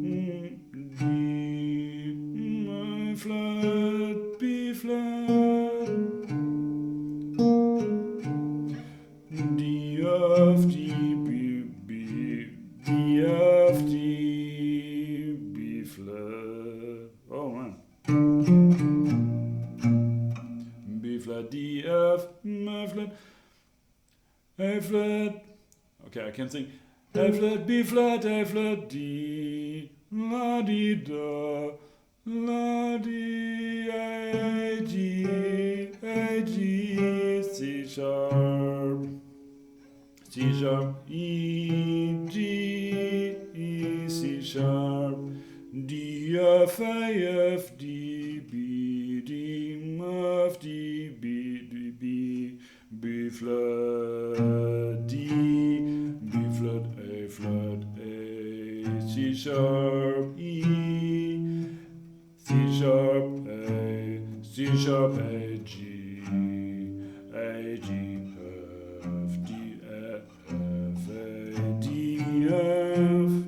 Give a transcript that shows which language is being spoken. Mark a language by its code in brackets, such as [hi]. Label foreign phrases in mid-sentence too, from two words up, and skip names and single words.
[en] D, A flat, B flat, D, F, D, B, B, D, F, D, B flat. Oh man. B flat, D, F, A flat, A flat. Okay, I can sing. A flat, B flat, A flat, D, la di da, la di, A G, C sharp, C sharp, E, G, E, C sharp, D, F, A, F, D, B, D, F, D, B, D, B, B flat, D, B flat, A flat, A, C sharp, E, C sharp, A, C sharp, A, G, A, G, F, D, F, A, D, F.